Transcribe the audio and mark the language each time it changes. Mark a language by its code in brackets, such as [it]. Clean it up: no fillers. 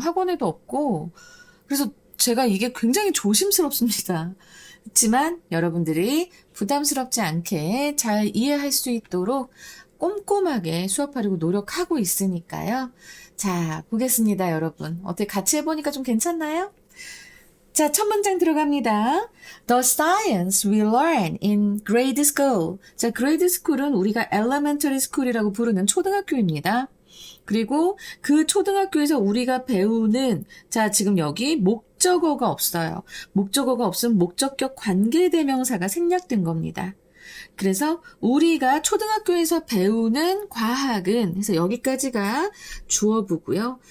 [ko] 학원에도 없고. 그래서 제가 이게 굉장히 조심스럽습니다. 그렇지만 여러분들이 부담스럽지 않게 잘 이해할 수 있도록 꼼꼼하게 수업하려고 노력하고 있으니까요. 자, 보겠습니다, 여러분. 어떻게 같이 해보니까 좀 괜찮나요? 자, 첫 문장 들어갑니다. [en] The science we learn in grade school. [ko] 자, grade school은 우리가 elementary school이라고 부르는 초등학교입니다. 그리고 그 초등학교에서 우리가 배우는, 자, 지금 여기 목적어가 없어요. 목적어가 없으면 목적격 관계대명사가 생략된 겁니다. 그래서 우리가 초등학교에서 배우는 과학은, 그래서 여기까지가 주어부고요.